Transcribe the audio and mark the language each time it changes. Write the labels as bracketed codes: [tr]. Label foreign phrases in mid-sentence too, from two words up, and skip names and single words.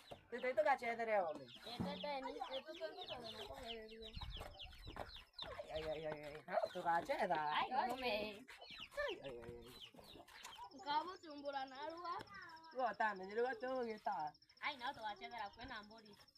[ki] Tete, tũgacethere ũmĩ. Eh, tete, ni, eh, tũtũ nĩ tũtũ nĩ tũgererie. Ai, ai, ai, ai, ai. Ha, tũgacetha? Ai, ũmĩ. Ai, ai, ai, ai. Ngabũtumbũra narua. Igo ũtamenyire ũrĩa tũgũgĩta. Ai, no tũgacethera kwĩna mbũri.